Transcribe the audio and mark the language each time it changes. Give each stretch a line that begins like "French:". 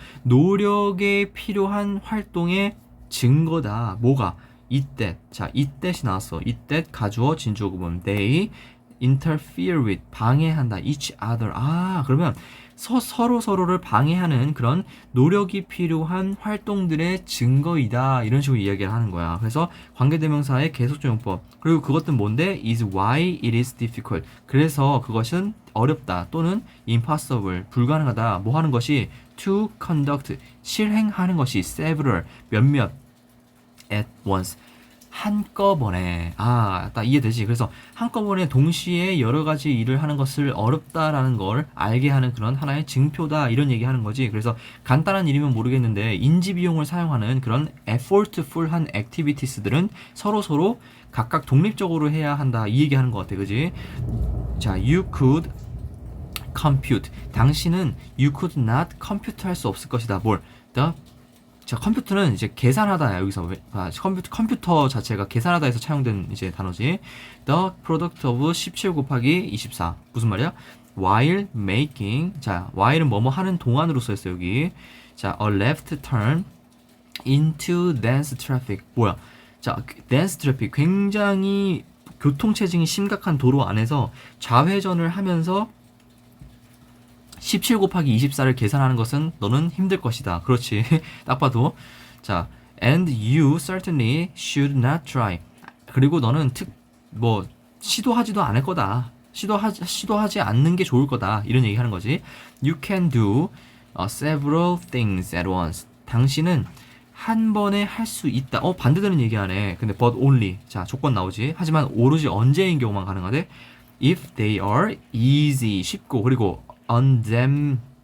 Korean: 노력에 필요한 활동의 증거다. 뭐가? 이때. 자, 이때시 나왔어. 이때 가주어 진주어 구문.
English: They interfere with,
Korean: 방해한다.
English: each other.
Korean: 그러면 서로를 방해하는 그런 노력이 필요한 활동들의 증거이다. 이런 식으로 이야기를 하는 거야. 그래서 관계대명사의 계속적 용법. 그리고 그것은 뭔데?
English: is why it is difficult.
Korean: 그래서 그것은 어렵다 또는 impossible, 불가능하다. 뭐 하는 것이?
English: to conduct,
Korean: 실행하는 것이 several, 몇몇
English: at once.
Korean: 한꺼번에. 딱 이해되지? 그래서 한꺼번에 동시에 여러 가지 일을 하는 것을 어렵다라는 걸 알게 하는 그런 하나의 증표다. 이런 얘기 하는 거지. 그래서 간단한 일이면 모르겠는데 인지 비용을 사용하는 그런 effortful한 activities들은 서로 각각 독립적으로 해야 한다. 이 얘기 하는 것 같아. 그지? 자,
English: you could compute.
Korean: 당신은
English: you could not compute
Korean: 할 수 없을 것이다. 뭘? 자, 컴퓨터는 이제 계산하다야. 여기서 컴퓨터 자체가 계산하다에서 차용된 이제 단어지.
English: The product of 17
Korean: 곱하기
English: 24.
Korean: 무슨 말이야?
English: While making.
Korean: 자, while은 뭐뭐 하는 동안으로 써있어 여기.
English: 자, a left turn into dense traffic.
Korean: 뭐야?
English: 자, dense traffic.
Korean: 굉장히 교통체증이 심각한 도로 안에서 좌회전을 하면서 17 곱하기 24를 계산하는 것은 너는 힘들 것이다. 그렇지. 딱 봐도.
English: 자, and you certainly should not try.
Korean: 그리고 너는 시도하지도 않을 거다. 시도하지 않는 게 좋을 거다. 이런 얘기 하는 거지.
English: You can do several things at once.
Korean: 당신은 한 번에 할 수 있다. 반대되는 얘기 하네. 근데
English: but only.
Korean: 자, 조건 나오지. 하지만 오로지 언제인 경우만 가능하대.
English: If they are easy.
Korean: 쉽고. 그리고 undemanding.